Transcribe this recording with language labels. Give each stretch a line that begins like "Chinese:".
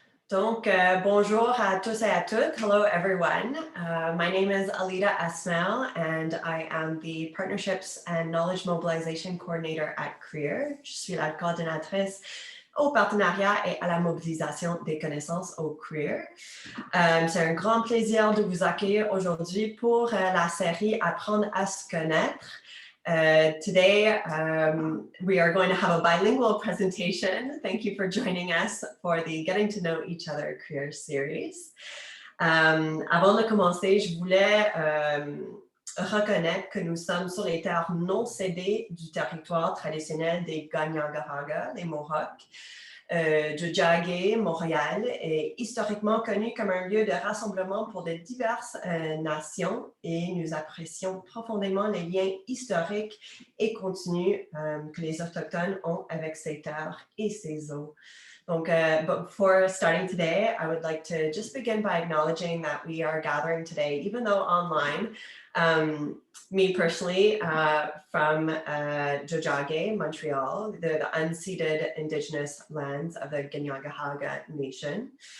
French: Donc, bonjour à tous et à toutes.
English: Hello, everyone. My name is Alida Asmel, and I am the Partnerships and Knowledge Mobilization Coordinator at CRIR.
French: Je suis la coordinatrice au partenariat et à la mobilisation des connaissances au CRIR. C'est un grand plaisir de vous accueillir aujourd'hui pour la série Apprendre à se connaître.
English: Today, we are going to have a bilingual presentation. Thank you for joining us for the Getting to Know Each Other CRIR series.
French: Avant de commencer, je voulais reconnaître que nous sommes sur les terres non cédées du territoire traditionnel des Kanien'kehá:ka, les Mohawks. Tiohtià:ke, Montréal, est historiquement connu comme un lieu de rassemblement pour de diverses nations et nous apprécions profondément les liens historiques et continus que les Autochtones ont avec ces terres et ces eaux. Donc,
English: but before starting today, I would like to just begin by acknowledging that we are gathering today, even though online. Me personally, from Tiohtià:ke, Montreal, the unceded indigenous lands of the Kanien'kehá:ka Nation.